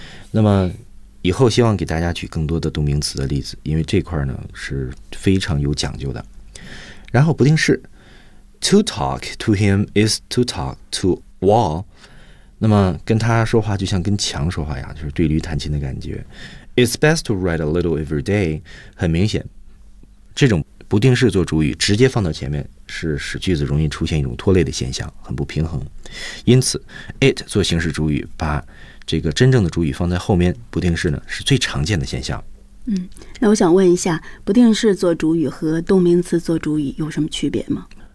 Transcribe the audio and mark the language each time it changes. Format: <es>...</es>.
<zh>那么以后希望给大家举更多的动名词的例子，因为这块呢是非常有讲究的。然后不定式</zh> <en>To talk to him is to talk to wall.</en> <zh>那么跟他说话就像跟墙说话一样，就是对驴弹琴的感觉。</zh> <en>It's best to write a little every day.</en> <zh>很明显这种不定式做主语直接放到前面是使句子容易出现一种拖累的现象，很不平衡。因此 it 做形式主语，把这个真正的主语放在后面，不定式呢是最常见的现象。嗯，那我想问一下，不定式做主语和动名词做主语有什么区别吗？</zh>